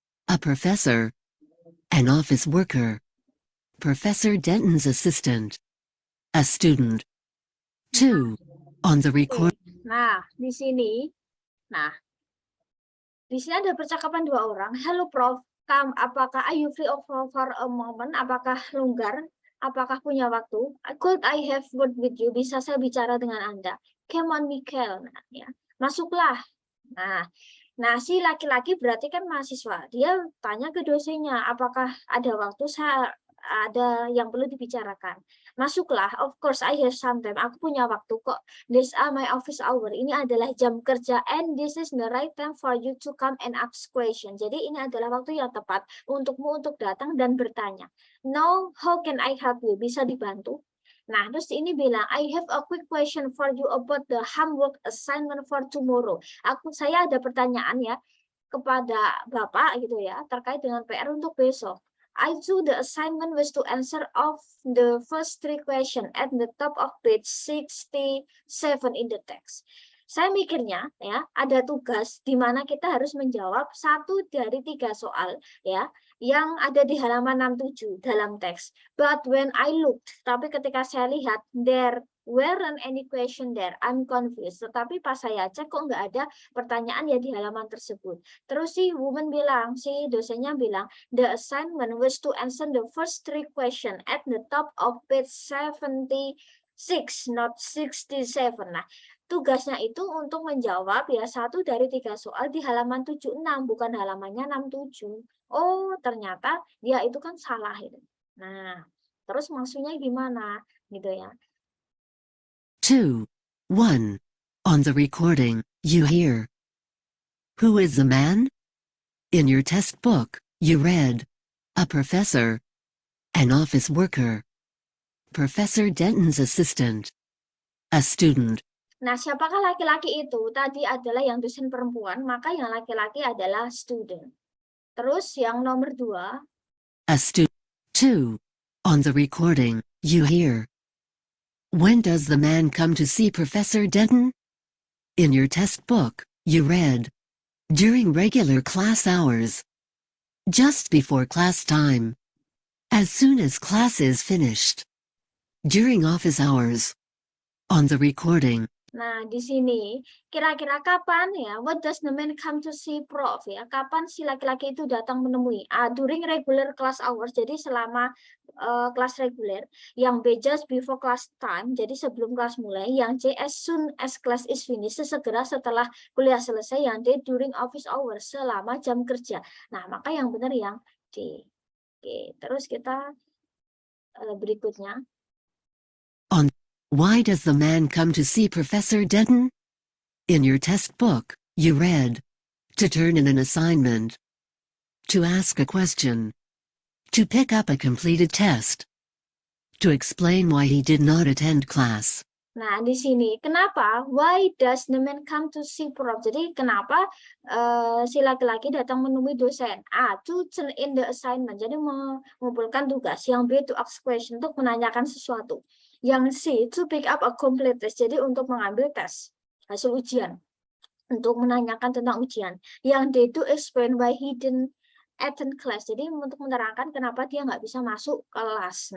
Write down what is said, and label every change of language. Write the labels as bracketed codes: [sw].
[en] A professor. An office worker. Professor Denton's assistant. A student. 2. On the record. [id] Nah, di sini ada percakapan 2 orang. [en] Hello Prof, [id] apakah [en] are you free for a moment? [id] Apakah longgar? Apakah punya waktu? [en] Could I have word with you? [id] Bisa saya bicara dengan Anda? [en] Come on, [id] Michael. Nah, ya. Masuklah. Nah, si laki-laki berarti kan mahasiswa. Dia tanya ke dosennya, apakah ada waktu ada yang perlu dibicarakan. Masuklah, [en] of course I have some time. [id] Aku punya waktu kok. [en] These are my office hour. [id] Ini adalah jam kerja [en] and this is the right time for you to come and ask question. [id] Jadi ini adalah waktu yang tepat untukmu untuk datang dan bertanya. [en] Now, how can I help you? [id] Bisa dibantu? Nah, terus ini bilang, [en] I have a quick question for you about the homework assignment for tomorrow. [id] Saya ada pertanyaan ya kepada Bapak gitu ya, terkait dengan PR untuk besok. [en] I do the assignment was to answer of the first 3 question at the top of page 67 in the text. [id] Saya mikirnya ya ada tugas di mana kita harus menjawab 1 dari 3 soal ya yang ada di halaman 67 dalam teks. [en] But when I looked, [id] tapi ketika saya lihat [en] there weren't any question there, I'm confused. [id] Tetapi pas saya cek kok nggak ada pertanyaan ya di halaman tersebut. Terus si dosennya bilang, [en] the assignment was to answer the first 3 question at the top of page 76, not 67. [id] Nah, tugasnya itu untuk menjawab ya 1 dari 3 soal di halaman 76, bukan halamannya 67. Oh, ternyata dia itu kan salah itu. Nah, terus maksudnya gimana gitu ya. [en] 2. 1. On the recording, you hear. Who is the man? In your test book, you read. A professor. An office worker. Professor Denton's assistant. A student. [id] Nah, siapakah laki-laki itu? Tadi adalah yang dosen perempuan, maka yang laki-laki adalah student. Terus yang nomor 2. [en] A student. [id] 2. [en] On the recording, you hear. When does the man come to see Professor Denton? In your test book, you read. During regular class hours. Just before class time. As soon as class is finished. During office hours. On the recording. [id] Nah, di sini kira-kira kapan ya? [en] What does the man come to see Prof ya? [id] Kapan si laki-laki itu datang menemui? [en] During regular class hours. [id] Jadi selama kelas reguler. Yang B [en] just before class time. [id] Jadi sebelum kelas mulai. [en] Yang C as soon as class is finished. [id] Segera setelah kuliah selesai. [en] Yang D during office hours. [id] Selama jam kerja. Nah, maka yang benar yang D. Oke, terus kita berikutnya. [en] Why does the man come to see Professor Denton? In your test book, you read. to turn in an assignment, to ask a question, to pick up a completed test, to explain why he did not attend class. [id] Nah, di sini kenapa? [en] Why does the man come to see prof? [id] Jadi kenapa si laki-laki datang menemui dosen? [en] A, to turn in the assignment. [id] Jadi mengumpulkan tugas. [en] Yang B, to ask question, [id] untuk menanyakan sesuatu. [en] Yang C, to pick up a complete test. [id] Jadi untuk mengambil tes hasil ujian, untuk menanyakan tentang ujian. [en] Yang D, to explain why he didn't attend class. [id] Jadi untuk menerangkan kenapa dia nggak bisa masuk kelas.